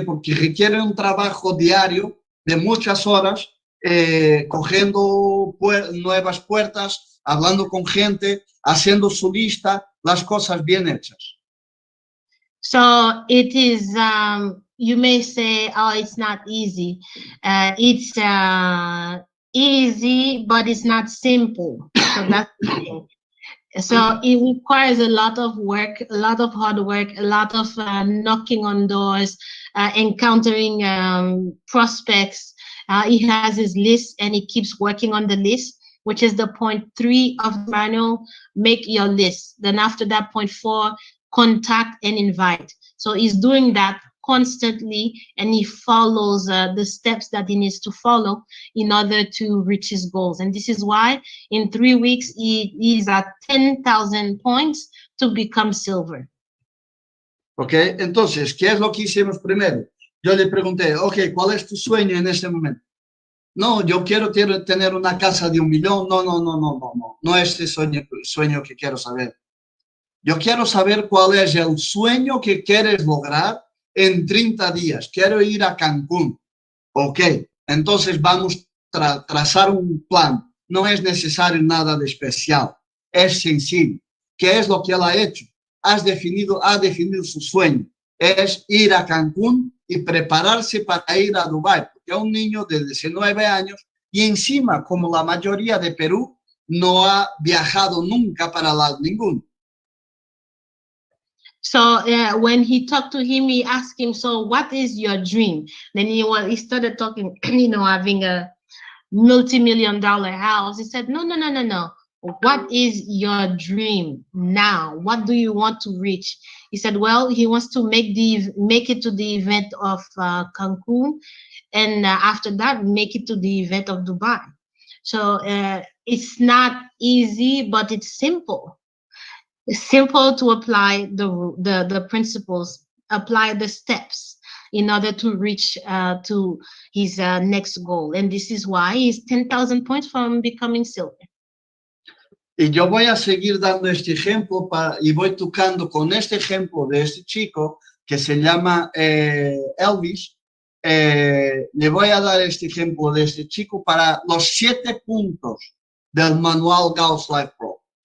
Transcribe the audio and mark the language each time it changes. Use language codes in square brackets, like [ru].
[es] Porque requiere un trabajo diario de muchas horas, cogiendo nuevas puertas, hablando con gente, haciendo su lista, las cosas bien hechas. [en] So it is, you may say, oh, it's not easy. It's easy, but it's not simple. So that's the thing. So it requires a lot of work, a lot of hard work, a lot of knocking on doors, encountering prospects, He has his list and he keeps working on the list, which is the point 3 of the manual, make your list. Then after that, point 4, contact and invite. So he's doing that constantly, and he follows the steps that he needs to follow in order to reach his goals. And this is why in 3 weeks, he is at 10,000 points to become silver. [es] Ok, entonces, ¿qué es lo que hicimos primero? Yo le pregunté, ok, ¿cuál es tu sueño en este momento? No, yo quiero tener una casa de 1 millón. No es el sueño que quiero saber. Yo quiero saber cuál es el sueño que quieres lograr en 30 días. Quiero ir a Cancún. Ok, entonces vamos a trazar un plan. No es necesario nada de especial. Es sencillo. ¿Qué es lo que él ha hecho? Ha definido su sueño. Es ir a Cancún y prepararse para ir a Dubái. Porque es un niño de 19 años y encima, como la mayoría de Perú, no ha viajado nunca para lado ninguno. [en] So when he talked to him, he asked him, so what is your dream? Then he started talking, having a multi-million-dollar house. He said, no. What is your dream now? What do you want to reach? He said, well, he wants to make it to the event of Cancun, and after that, make it to the event of Dubai. So it's not easy, but it's simple. It's simple to apply the principles, apply the steps in order to reach to his next goal. And this is why he's 10,000 points from becoming silver. [es] Y yo voy a seguir dando este ejemplo y voy tocando con este ejemplo de este chico que se llama Elvis. Le voy a dar este ejemplo de este chico para los 7 puntos del manual Gausslifepro.